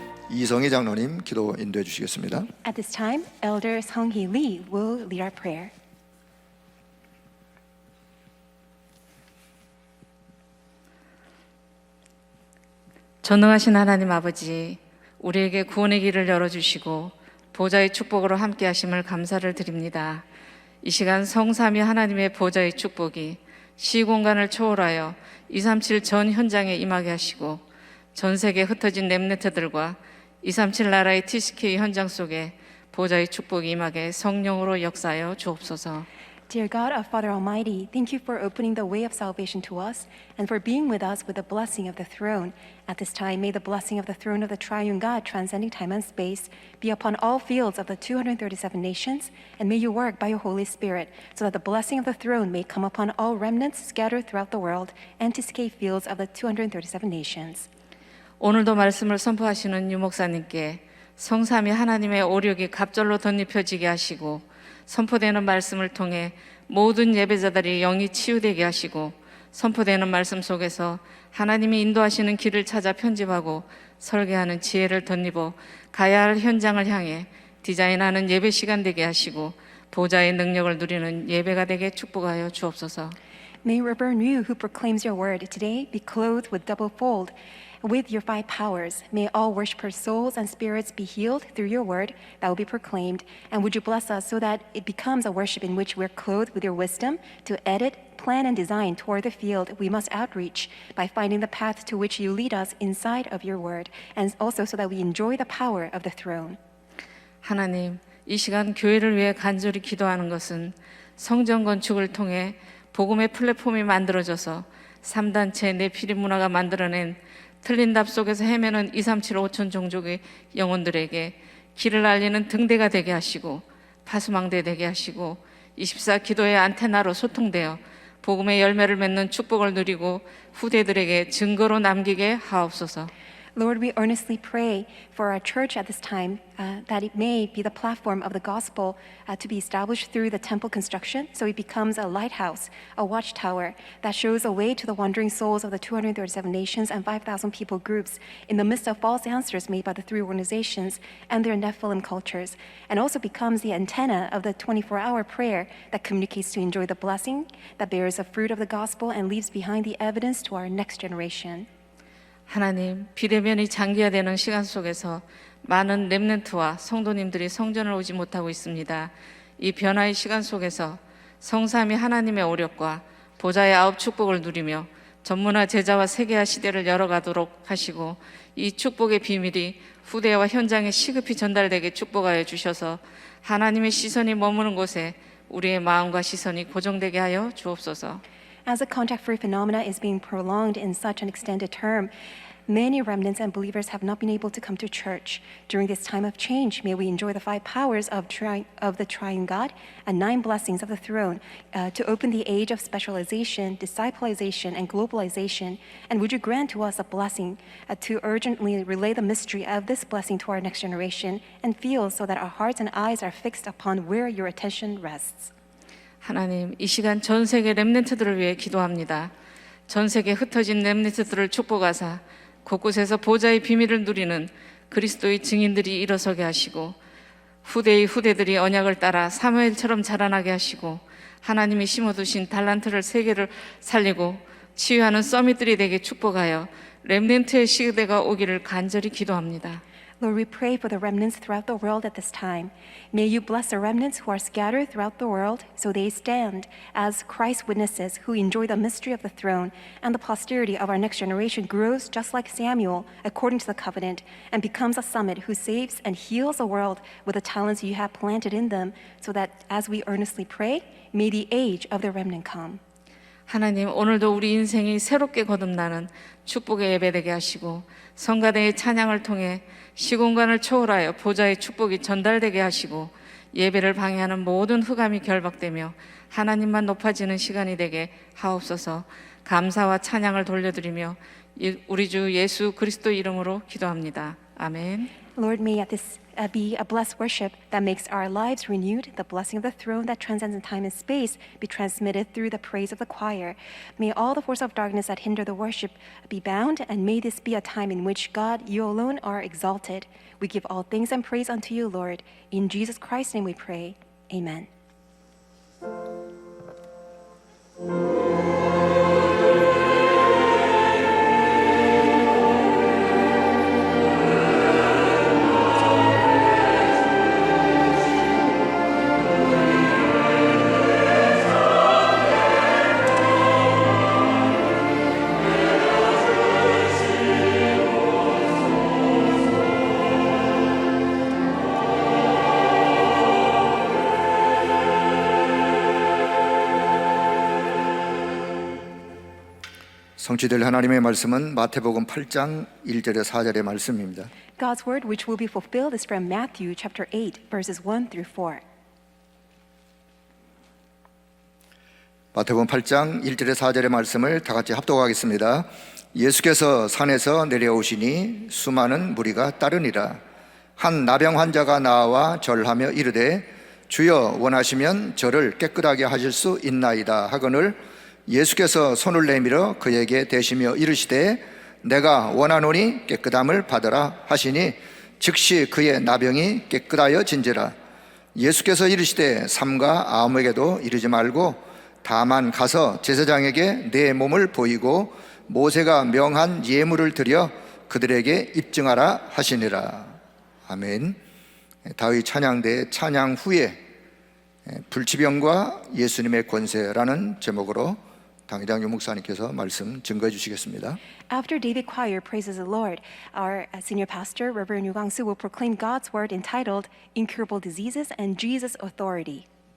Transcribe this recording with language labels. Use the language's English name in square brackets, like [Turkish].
[Korean] 이성희 장로님 기도 인도해 주시겠습니다. [English] At this time, Elder Sung-hee Lee will lead our prayer. [Korean] 전능하신 하나님 아버지, 우리에게 구원의 길을 열어주시고 보좌의 축복으로 함께 하심을 감사를 드립니다. 이 시간 성삼위 하나님의 보좌의 축복이 시공간을 초월하여 237 전 현장에 임하게 하시고 전 세계에 흩어진 렘넌트들과 237 나라의 TCK 현장 속에 보좌의 축복이 임하게 성령으로 역사하여 주옵소서. [English] Dear God, our Father Almighty, thank you for opening the way of salvation to us and for being with us with the blessing of the throne. At this time, may the blessing of the throne of the triune God, transcending time and space, be upon all fields of the 237 nations, and may you work by your Holy Spirit so that the blessing of the throne may come upon all remnants scattered throughout the world and to escape fields of the 237 nations. [Korean] 오늘도 말씀을 선포하시는 유 목사님께 성삼위 하나님의 오력이 갑절로 덧입혀지게 하시고 선포되는 말씀을 통해 모든 예배자들이 영이 치유되게 하시고 선포되는 말씀 속에서 하나님이 인도하시는 길을 찾아 편집하고 설계하는 지혜를 덧입어 가야 할 현장을 향해 디자인하는 예배 시간 되게 하시고 보좌의 능력을 누리는 예배가 되게 축복하여 주옵소서. [English] May Reverend Yu, who proclaims your word today, be clothed with double fold with your five powers. May all worshipers' souls and spirits be healed through your word that will be proclaimed. And would you bless us so that it becomes a worship in which we're clothed with your wisdom to edit, plan, and design toward the field we must outreach by finding the path to which you lead us inside of your word, and also so that we enjoy the power of the throne. [Korean] 하나님, 이 시간 교회를 위해 간절히 기도하는 것은 성전 건축을 통해 복음의 플랫폼이 만들어져서 3단체 내피리 문화가 만들어낸 틀린 답 속에서 헤매는 237 5천 종족의 영혼들에게 길을 알리는 등대가 되게 하시고 파수망대 되게 하시고 24 기도의 안테나로 소통되어 복음의 열매를 맺는 축복을 누리고 후대들에게 증거로 남기게 하옵소서. [English] Lord, we earnestly pray for our church at this time that it may be the platform of the gospel to be established through the temple construction, so it becomes a lighthouse, a watchtower that shows a way to the wandering souls of the 237 nations and 5,000 people groups in the midst of false answers made by the three organizations and their Nephilim cultures, and also becomes the antenna of the 24-hour prayer that communicates to enjoy the blessing that bears the fruit of the gospel and leaves behind the evidence to our next generation. [Korean] 하나님, 비대면이 장기화되는 시간 속에서 많은 렘넌트와 성도님들이 성전을 오지 못하고 있습니다. 이 변화의 시간 속에서 성삼위 하나님의 오력과 보좌의 아홉 축복을 누리며 전문화 제자와 세계화 시대를 열어가도록 하시고 이 축복의 비밀이 후대와 현장에 시급히 전달되게 축복하여 주셔서 하나님의 시선이 머무는 곳에 우리의 마음과 시선이 고정되게 하여 주옵소서. [English] As the contact-free phenomena is being prolonged in such an extended term, many remnants and believers have not been able to come to church. During this time of change, may we enjoy the five powers of the Triune God and 9 blessings of the throne to open the age of specialization, disciplization, and globalization. And would you grant to us a blessing to urgently relay the mystery of this blessing to our next generation and feel so that our hearts and eyes are fixed upon where your attention rests. [Korean] 하나님, 이 시간 전 세계 렘넌트들을 위해 기도합니다. 전 세계 흩어진 렘넌트들을 축복하사 곳곳에서 보좌의 비밀을 누리는 그리스도의 증인들이 일어서게 하시고 후대의 후대들이 언약을 따라 사무엘처럼 자라나게 하시고 하나님이 심어두신 달란트를 세계를 살리고 치유하는 서밋들이 되게 축복하여 렘넌트의 시대가 오기를 간절히 기도합니다. [English] Lord, we pray for the remnants throughout the world at this time. May you bless the remnants who are scattered throughout the world so they stand as Christ's witnesses who enjoy the mystery of the throne, and the posterity of our next generation grows just like Samuel according to the covenant and becomes a summit who saves and heals the world with the talents you have planted in them, so that as we earnestly pray, may the age of the remnant come. [Korean] 하나님, 오늘도 우리 인생이 새롭게 거듭나는 축복의 예배되게 하시고 성가대의 찬양을 통해 시공간을 초월하여 보좌의 축복이 전달되게 하시고 예배를 방해하는 모든 흑암이 결박되며 하나님만 높아지는 시간이 되게 하옵소서. 감사와 찬양을 돌려드리며 우리 주 예수 그리스도 이름으로 기도합니다. 아멘. [English] Lord, may this be a blessed worship that makes our lives renewed. The blessing of the throne that transcends time and space be transmitted through the praise of the choir. May all the force of darkness that hinder the worship be bound, and may this be a time in which God, you alone, are exalted. We give all thanks and praise unto you, Lord. In Jesus Christ's name we pray. Amen. [Korean] 성취될 하나님의 말씀은 마태복음 8장 1절에 4절의 말씀입니다. [English] God's word which will be fulfilled is from Matthew chapter 8 verses 1 through 4. [Korean] 마태복음 8장 1절에 4절의 말씀을 다 같이 합독하겠습니다. 예수께서 산에서 내려오시니 수많은 무리가 따르니라. 한 나병 환자가 나와 절하며 이르되 주여 원하시면 저를 깨끗하게 하실 수 있나이다 하거늘 예수께서 손을 내밀어 그에게 대시며 이르시되 내가 원하노니 깨끗함을 받으라 하시니 즉시 그의 나병이 깨끗하여 진지라. 예수께서 이르시되 삼가 아무에게도 이르지 말고 다만 가서 제사장에게 내 몸을 보이고 모세가 명한 예물을 드려 그들에게 입증하라 하시니라. 아멘. 다윗 찬양대 찬양 후에 불치병과 예수님의 권세라는 제목으로 당회장 유목사님께서 말씀 증거해 주시겠습니다. [English] After David Choir praises the Lord, our senior pastor, Reverend Yu Gang-soo, will proclaim God's word entitled Incurable Diseases and Jesus' Authority.